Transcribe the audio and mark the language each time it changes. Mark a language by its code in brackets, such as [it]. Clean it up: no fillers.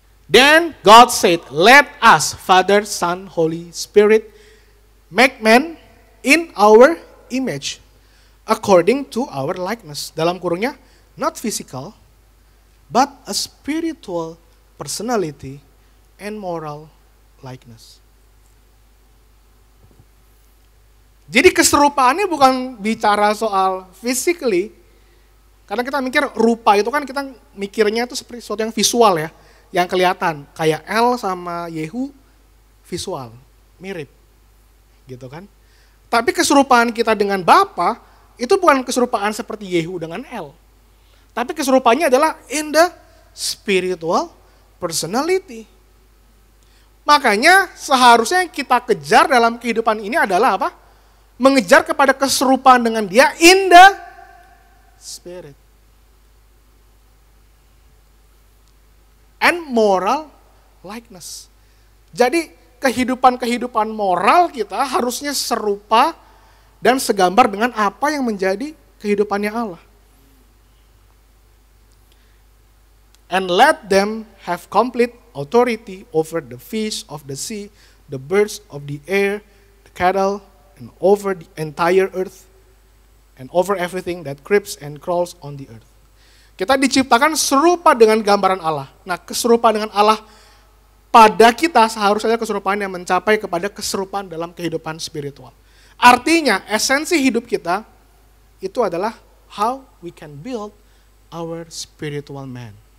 [en] Then God said, let us, Father, Son, Holy Spirit, make man in our image, according to our likeness. [id] Dalam kurungnya, [en] not physical, but a spiritual personality and moral likeness. [id] Jadi keserupaannya bukan bicara soal physically, karena kita mikir rupa itu kan kita mikirnya itu seperti sesuatu yang visual ya, yang kelihatan. Kayak El sama Yehu visual, mirip gitu kan. Tapi keserupaan kita dengan Bapa itu bukan keserupaan seperti Yehu dengan El. Tapi keserupaannya adalah [en] in the spiritual personality. [id] Makanya seharusnya yang kita kejar dalam kehidupan ini adalah apa? Mengejar kepada keserupaan dengan Dia [en] in the spirit. And moral likeness. [id] Jadi kehidupan moral kita harusnya serupa dan segambar dengan apa yang menjadi kehidupannya Allah. [en] And let them have complete authority over the fish of the sea, the birds of the air, the cattle, and over the entire earth, and over everything that creeps and crawls on the earth. [id] Kita diciptakan serupa dengan gambaran Allah. Nah, keserupaan dengan Allah pada kita seharusnya keserupaan yang mencapai kepada keserupaan dalam kehidupan spiritual. Artinya, esensi hidup kita itu adalah [en] how we can build our spiritual man.